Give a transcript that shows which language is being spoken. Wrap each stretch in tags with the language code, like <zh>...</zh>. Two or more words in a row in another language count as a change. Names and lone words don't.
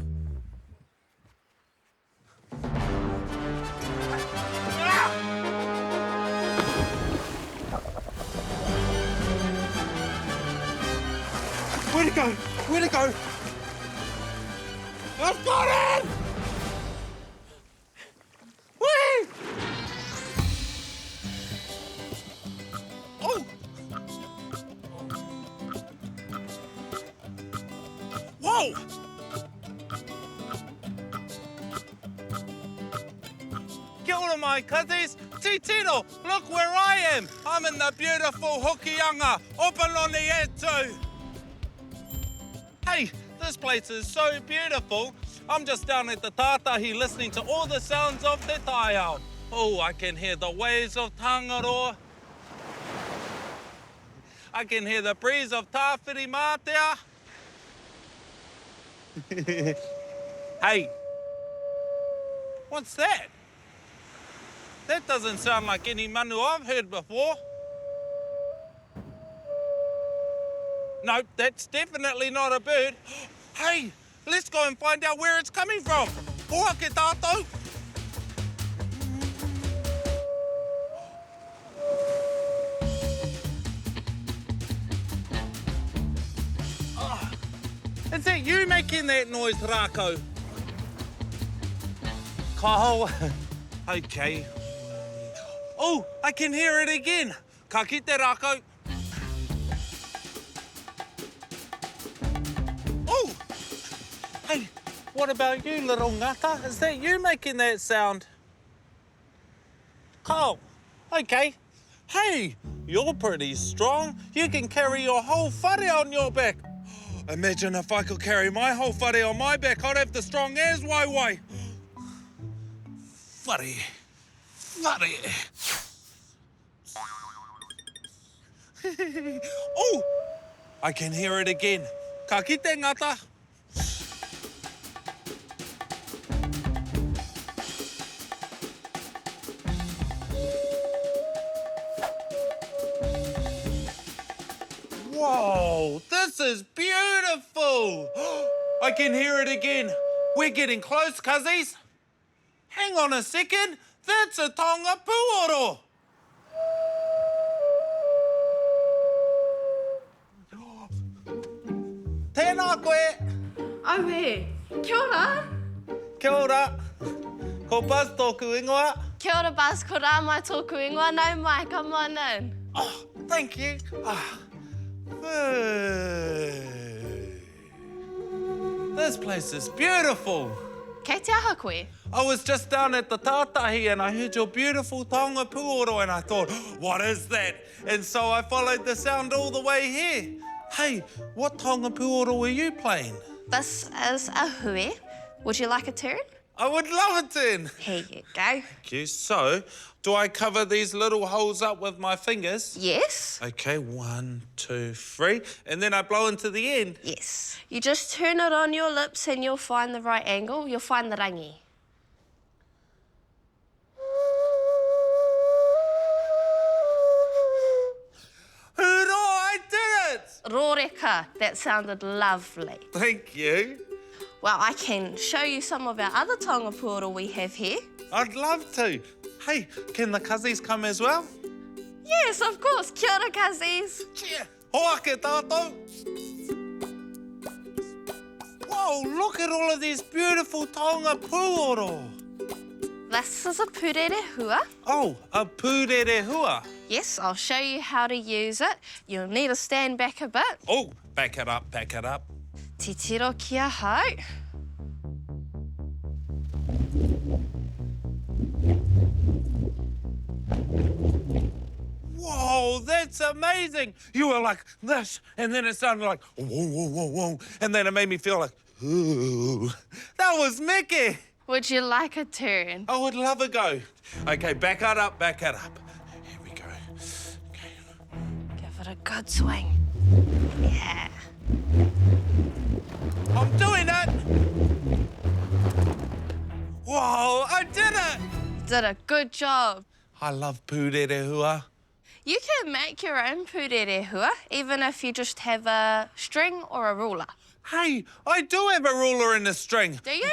<en>Where'd it go? Where'd it go? I've got it! Whee! Oh! Whoa!</en> <mi>Kia ora mai kouties, titiro,</mi> <en>look where I am. I'm in the beautiful Hokianga, Opaloni Etu. Hey, this place is so beautiful. I'm just down at the Tātahi listening to all the sounds of</en> <mi>te taiao.</mi> <en>Oh, I can hear the waves of Tangaroa. I can hear the breeze of Tāwhiri Mātea. Hey, what's that? That doesn't sound like any manu I've heard before. Nope, that's definitely not a bird. Hey, let's go and find out where it's coming from.</en> <mi>Hoake tātou.</mi> <en>Is that you making that noise, Rako? Kyle. Okay. Oh, I can hear it again.</en> <mi>Ka kite, Rako.</mi> <en>Oh! Hey, what about you, little ngata? Is that you making that sound? Kyle. Okay. Hey, you're pretty strong. You can carry your whole whare on your back. Imagine if I could carry my whole whare on my back. I'd have the strong as Waiwai.</en> <mi>Whare. Whare.</mi> <en>Oh! I can hear it again.</en> <mi>Ka kite, ngata.</mi> <en>Whoa, this is beautiful. I can hear it again. We're getting close, cuzzies. Hang on a second. That's a</en> <mi>tonga puoro. Tēnā koe.</mi> <en>Oh, hey.</en> <mi>Kia ora. Kia ora. Ko Buzz tōku ingoa. Kia ora, Buzz. Ko rā mai tōku ingoa. Nau mai,</mi> <en>come on in. Oh, thank you. This place is beautiful.</en> <mi>Kei te aha koe.</mi> <en>I was just down at the Tātahi and I heard your beautiful</en> <mi>tonga puoro</mi> <en>and I thought, what is that? And so I followed the sound all the way here. Hey, what</en> <mi>tonga puoro</mi> <en>were you playing? This is a hui. Would you like a turn? I would love a turn. Here you go. Thank you. So, do I cover these little holes up with my fingers? Yes. Okay, 1, 2, 3. And then I blow into the end. Yes. You just turn it on your lips and you'll find the right angle. You'll find the rangi. Hurrah, I did it! Rōreka. That sounded lovely. Thank you. Well, I can show you some of our other</en> <mi>tonga puoro</mi> <en>we have here. I'd love to. Hey, can the cuzzies come as well? Yes, of course.</en> <mi>Kia ora, cuzzies. Yeah. Hoake tātou.</mi> <en>Whoa, look at all of these beautiful</en> <mi>tonga puoro.</mi> <en>This is a</en> <mi>purere hua.</mi> <en>Oh, a</en> <mi>pūrere hua.</mi> <en>Yes, I'll show you how to use it. You'll need to stand back a bit. Oh, back it up, back it up.</en> <mi>Titiro kia hau.</mi> <en>Whoa, that's amazing. You were like this, and then it sounded like whoa, whoa, whoa, whoa. And then it made me feel like, ooh. That was Mickey. Would you like a turn? I would love a go. Okay, back it up, back it up. Here we go. Okay. Give it a good swing. Yeah. I'm doing it. Whoa, I did it. Did a good job. I love</en> <mi>pūrere hua.</mi> <en>You can make your own</en> <mi>purere hua,</mi> <en>even if you just have a string or a ruler. Hey, I do have a ruler and a string. Do you?</en>